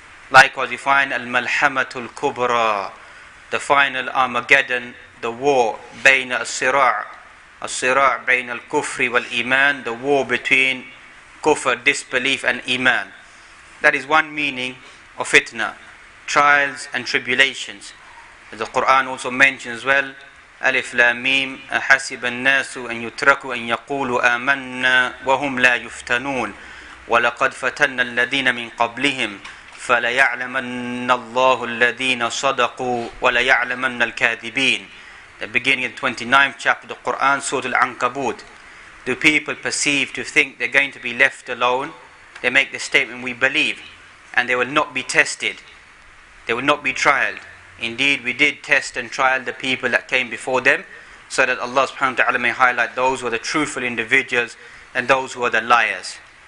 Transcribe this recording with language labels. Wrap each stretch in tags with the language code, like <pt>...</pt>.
<en>Likewise, we find al-Malhamatul Kubra, the final Armageddon, the war</en> <ar>bayna as-sira' bayna al-kufri wal-iman,</ar> <en>the war between kufr, disbelief, and iman. That is one meaning of fitna, trials and tribulations. As the Quran also mentions as well,</en> <ar>ألف لام ميم أحسب الناس أن يتركوا أن يقولوا آمنا وهم لا يفتنون ولقد فتنا الذين من قبلهم فليعلمن الله الذين صدقوا وليعلمن الكاذبين.</ar> <en>The beginning of the 29th chapter of the Quran, Surah Al-Ankabut. Do people perceive to think they're going to be left alone? They make the statement, we believe, and they will not be tested. They will not be trialed. Indeed, we did test and trial the people that came before them, so that Allah subhanahu wa ta'ala may highlight those who are the truthful individuals and those who are the liars.</en>